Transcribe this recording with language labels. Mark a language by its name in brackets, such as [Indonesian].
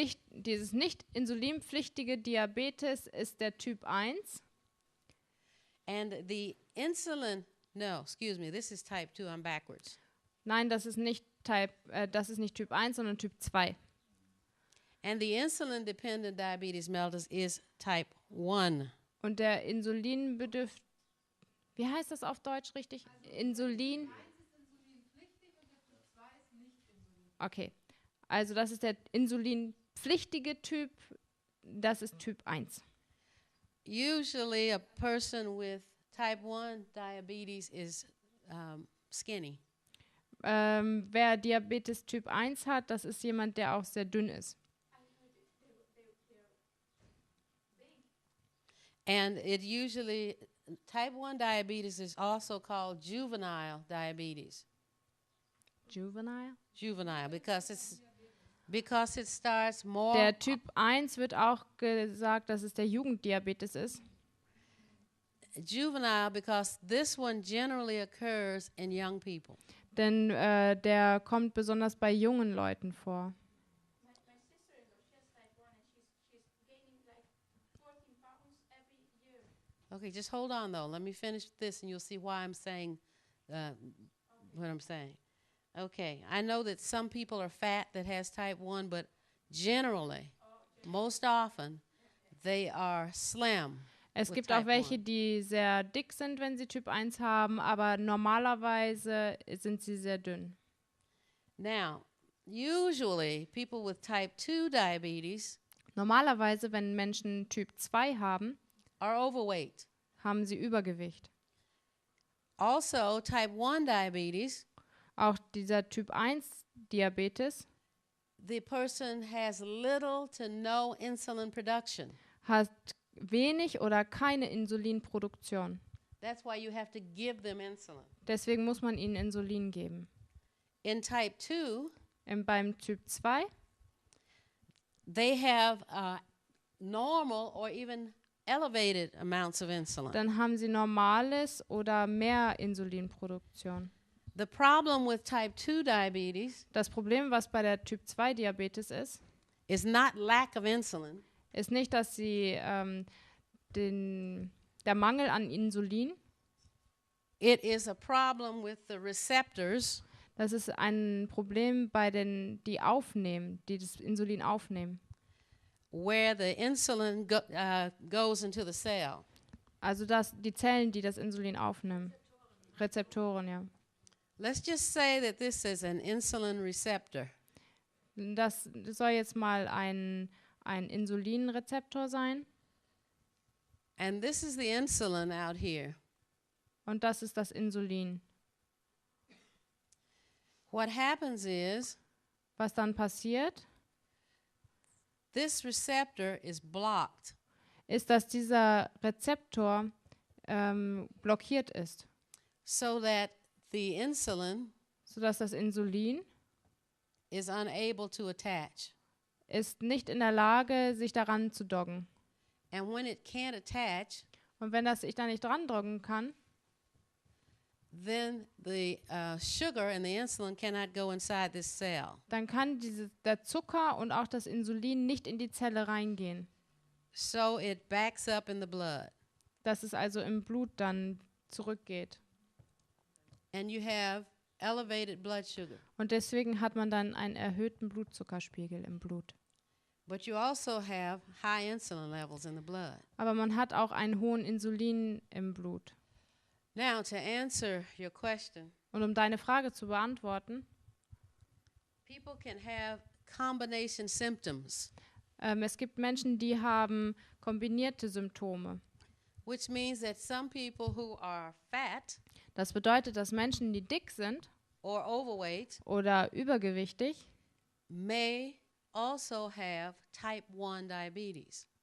[German] dieses nicht insulinpflichtige Diabetes ist der Typ 1. [English] And the insulin, no, excuse me, this is type 2, I'm backwards. [German] Nein, das ist nicht Typ 1, sondern Typ 2. [English] And the insulin dependent diabetes mellitus is type 1. [German] Und der Insulinbedürftige, wie heißt das auf Deutsch richtig? Insulin. Okay, also das ist der insulinpflichtige Typ, das ist Typ 1. [English] Usually a person with type 1 diabetes is skinny. [German] Wer Diabetes Typ 1 hat, das ist jemand, der auch sehr dünn ist. [English] And it usually, type 1 diabetes is also called juvenile diabetes. Juvenile? Juvenile, because it starts more. [German] Der Typ 1 wird auch gesagt, dass es der Jugenddiabetes ist. [English] Juvenile because this one generally occurs in young people. [German] Denn der kommt besonders bei jungen Leuten vor. [English] My sister-in-law, she has type 1 and she's gaining like 14 pounds every year. Okay, just hold on though. Let me finish this and you'll see why I'm saying what I'm saying. Okay, I know that some people are fat that has type 1, but generally, most often, they are slim. [German] Es [English] with [German] gibt auch [English] type [German] welche, [English] 1. [German] die sehr dick sind, wenn sie Typ 1 haben, aber normalerweise sind sie sehr dünn. [English] Now, usually people with type 2 diabetes [German] Normalerweise, wenn Menschen Typ 2 haben, [English] are overweight. [German] haben sie Übergewicht. [English] Also, type 1 diabetes, [German] Auch dieser Typ 1 Diabetes [English] the person has little to no insulin production. [German] hat wenig oder keine Insulinproduktion. [English] That's why you have to give them insulin. [German] Deswegen muss man ihnen Insulin geben. [English] In type 2, [German] Beim Typ 2 [English] they have normal or even elevated amounts of insulin. [German] dann haben sie normales oder mehr Insulinproduktion. [English] The problem with type 2 diabetes [German] Das Problem, was bei der Typ 2 Diabetes [English] is not lack of insulin. [German] ist nicht, dass sie der Mangel an Insulin, [English] It is a problem with the receptors [German] das ist ein Problem bei die aufnehmen, die das Insulin aufnehmen. [English] where the insulin goes into the cell. [German] Also die Zellen, die das Insulin aufnehmen. Rezeptoren, ja. [English] Let's just say that this is an insulin receptor. [German] Das soll jetzt mal ein ein Insulinrezeptor sein. [English] And this is the insulin out here. [German] Und das ist das Insulin. [English] What happens is [German] Was dann passiert, [English] this receptor is blocked. [German] ist, dass dieser Rezeptor blockiert ist, [English] So that the insulin [German] sodass das Insulin [English] is unable to attach. [German] ist nicht in der Lage, sich daran zu docken. [English] And when it can't attach, [German] Und wenn das sich da nicht dran docken kann, [English] then the sugar and the insulin cannot go inside this cell. [German] dann kann der Zucker und auch das Insulin nicht in die Zelle reingehen. [English] So it backs up in the blood. [German] Dass es also im Blut dann zurückgeht. [English] And you have elevated blood sugar. [German] Und deswegen hat man dann einen erhöhten Blutzuckerspiegel im Blut. [English] But you also have high insulin levels in the blood. [German] Aber man hat auch einen hohen Insulin im Blut. [English] Now, to answer your question, [German] Und um deine Frage zu beantworten, [English] people can have combination symptoms, [German] es gibt Menschen, die haben kombinierte Symptome. [English] which means that some people who are fat [German] Das bedeutet, dass Menschen, die dick sind [English] or overweight [German] oder übergewichtig, [English] may also have type 1 diabetes.